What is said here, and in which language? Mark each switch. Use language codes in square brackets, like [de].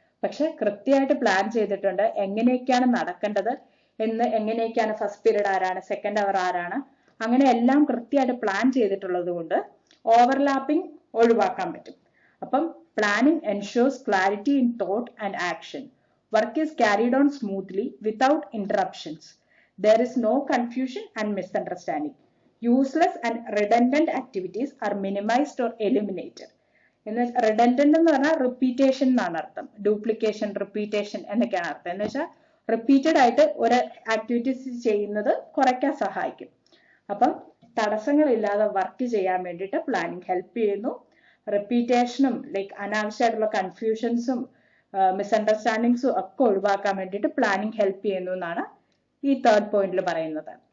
[ml] പക്ഷെ കൃത്യമായിട്ട് പ്ലാൻ ചെയ്തിട്ടുണ്ട് എങ്ങനെയൊക്കെയാണ് നടക്കേണ്ടത് എന്ന്, എങ്ങനെയൊക്കെയാണ് ഫസ്റ്റ് പീരീഡ് ആരാണ്, സെക്കൻഡ് അവർ ആരാണ്, അങ്ങനെ എല്ലാം കൃത്യമായിട്ട് പ്ലാൻ ചെയ്തിട്ടുള്ളത് കൊണ്ട് ഓവർലാപ്പിംഗ് ഒഴിവാക്കാൻ പറ്റും. [en] അപ്പം planning ensures clarity in thought and action. Work is carried on smoothly without interruptions. There is no confusion and misunderstanding. Useless and redundant activities are minimized or eliminated. [ml] Redundant എന്ന് പറഞ്ഞാൽ repetition എന്നാണ് അർത്ഥം. Duplication, repetition എന്നൊക്കെയാണ് അർത്ഥം. എന്ന് വെച്ചാൽ repeated ആയിട്ട് ഒരു ആക്ടിവിറ്റീസ് ചെയ്യുന്നത് കുറയ്ക്കാൻ സഹായിക്കും. അപ്പം തടസ്സങ്ങളില്ലാതെ വർക്ക് ചെയ്യാൻ വേണ്ടിയിട്ട് പ്ലാനിങ് ഹെൽപ്പ് ചെയ്യുന്നു. റിപ്പീറ്റേഷനും ലൈക്ക് അനാവശ്യമായിട്ടുള്ള കൺഫ്യൂഷൻസും മിസ്അണ്ടർസ്റ്റാൻഡിങ്സും ഒക്കെ ഒഴിവാക്കാൻ വേണ്ടിയിട്ട് പ്ലാനിങ് ഹെൽപ്പ് ചെയ്യുന്നു എന്നാണ് ഈ 3rd പോയിന്റിൽ പറയുന്നത്.